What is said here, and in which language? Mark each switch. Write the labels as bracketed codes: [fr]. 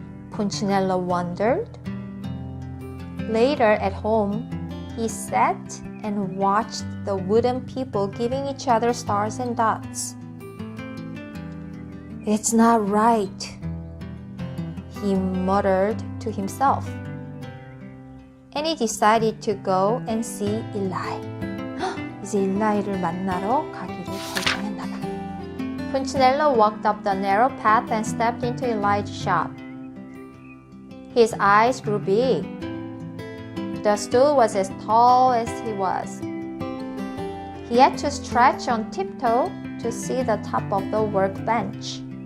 [en] Punchinello wondered. Later at home, he sat and watched the wooden people giving each other stars and dots. It's not right, he muttered to himself. And he decided to go and see Eli. [ko] 이제 일라이를 만나러 가기를 결정했나 봐. [en] Punchinello walked up the narrow path and stepped into Eli's shop. His eyes grew big. The stool was as tall as he was. He had to stretch on tiptoe to see the top of the workbench.